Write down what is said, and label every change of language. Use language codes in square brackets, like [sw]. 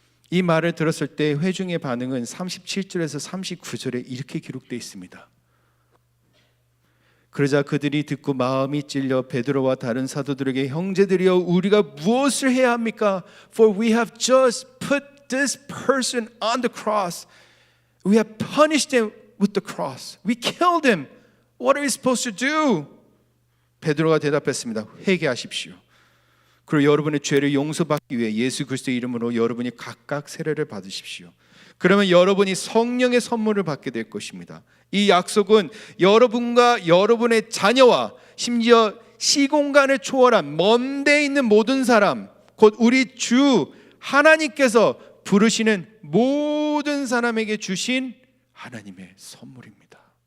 [ko] 이 말을 들었을 때 회중의 반응은 37절에서 39절에 이렇게 기록되어 있습니다. 그러자 그들이 듣고 마음이 찔려 베드로와 다른 사도들에게 형제들이여 우리가 무엇을 해야 합니까? [en] For we have just put this person on the cross. We have punished him with the cross. We killed him. What are we supposed to do? [ko] 베드로가 대답했습니다. 회개하십시오. 그리고 여러분의 죄를 용서받기 위해 예수 그리스도의 이름으로 여러분이 각각 세례를 받으십시오. 그러면 여러분이 성령의 선물을 받게 될 것입니다. 이 약속은 여러분과 여러분의 자녀와 심지어 시공간을 초월한 먼 데 있는 모든 사람, 곧 우리 주 하나님께서 부르시는 모든 사람에게 주신 하나님의 선물입니다.